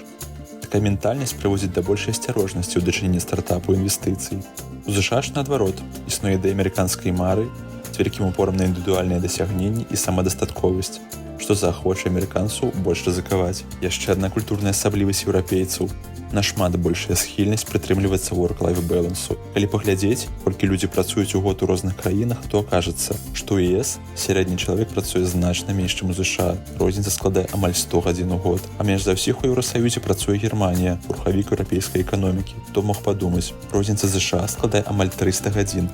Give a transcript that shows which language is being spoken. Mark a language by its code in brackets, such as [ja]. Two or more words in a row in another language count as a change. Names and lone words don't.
[be] Такая ментальнасць прыводзіць да большай асцярожнасці ў дачыненні стартапу і інвестыцый. У ЗША ж наадварот, існуе ідэя амерыканскай мары з вялікім упорам на індывідуальныя дасягненні і самадастатковасць, што заахвочвае амерыканцаў больш рызыкаваць. Яшчэ адна культурная асаблівасць еўрапейцаў – нашмат большая схільнасць прытрымлівацца [en] work-life balance. [be] Калі паглядзець, колькі людзі працуюць у год у розных краінах, то акажацца, што ў ЕС сярэдні чалавек працуе значна менш, чым у ЗША. Розніца складае амаль 100 гадзін у год. А менш за ўсіх у Еўрасаюзе працуе Германія, рухавік еўрапейскай эканомікі. Хто мог падумаць, розніца ЗША складае амаль 300 гадзін.